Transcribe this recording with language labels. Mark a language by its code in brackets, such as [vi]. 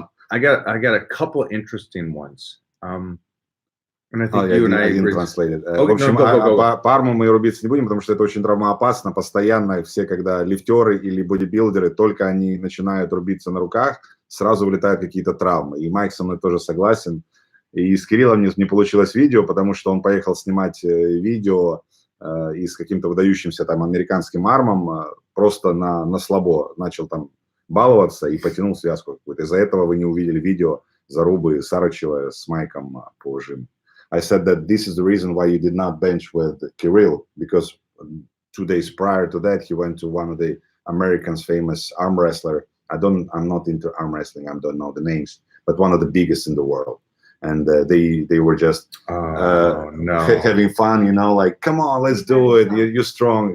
[en] I got a couple of interesting ones. And I think you and I agree. [ru] В общем, по арму мы рубиться не будем, потому что это очень травмоопасно. Постоянно все, когда лифтеры или бодибилдеры, только они начинают рубиться на руках, сразу вылетают какие-то травмы. И Майк со мной тоже согласен. И с Кириллом не получилось видео, потому что он поехал снимать видео и с каким-то выдающимся там американским армом просто на слабо начал там баловаться и потянул связку какую-то. Из-за этого вы не увидели видео зарубы Сарычева с Майком по жиму. [en] I said that this is the reason why you did not bench with Kirill, because 2 days prior to that, he went to one of the Americans' famous arm wrestler. I'm not into arm wrestling. I don't know the names, but one of the biggest in the world. And they were just having fun, you know, like, come on, let's do it. You're strong.